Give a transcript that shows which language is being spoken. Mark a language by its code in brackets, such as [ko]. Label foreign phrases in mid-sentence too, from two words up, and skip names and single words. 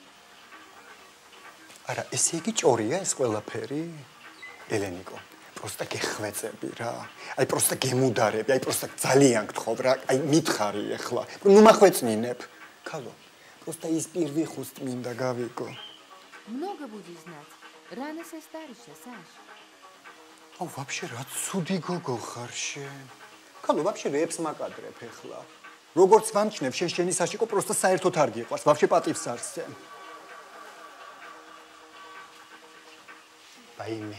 [ka] არა, ესე იგი ჭორია ეს ყველაფერი? ელენიკო, პროსტა გეხვეწები რა. აი პროსტა გემუდარები, აი პროსტა ძალიან გთხოვ რა, აი მითხარი ეხლა. ნუ მახვეწნინებ. ქალო, პროსტა ის პირველი ხუსტ მინდა გავიგო. [ru] Много будет знать. Рано состаришься, Саш. [ka] აუ, вообще რა ცუდი გოგო ხარ შენ. ქალო, вообще რეებს მაკადრებ ეხლა. როგორც ვამჩნევ, შენი საშიკო პროსტა საერთოდ არ გიყვარს, вообще პატივს არ სცემ. Baime.